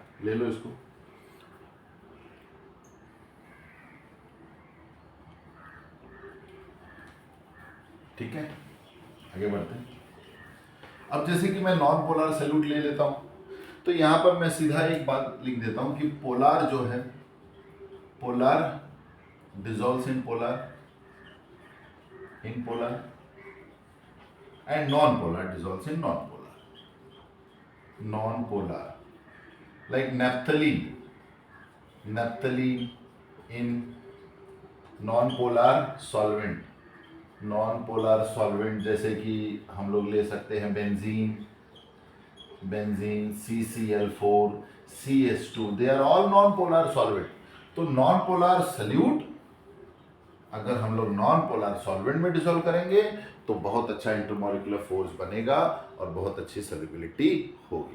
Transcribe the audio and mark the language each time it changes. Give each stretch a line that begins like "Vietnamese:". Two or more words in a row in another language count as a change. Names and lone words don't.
Hindi: ले लो इसको। ठीक है, आगे बढ़ते हैं। अब जैसे कि मैं
English: non polar solute
Hindi: ले लेता हूं, तो यहां पर मैं सीधा एक बात लिख देता हूं कि पोलार जो है,
English: polar dissolves in polar, in polar, and non polar dissolves in non polar, non polar, like naphthalene, naphthalene in non polar solvent, non polar solvent
Hindi: जैसे कि हम लोग ले सकते हैं
English: benzene, benzene, CCl4, CH2, they are all non polar solvent.
Hindi: तो
English: non polar solute
Hindi: अगर हम लोग
English: non polar solvent
Hindi: में डिसॉल्व करेंगे तो बहुत अच्छा
English: intermolecular force
Hindi: बनेगा और बहुत अच्छी सल्यूबिलिटी होगी।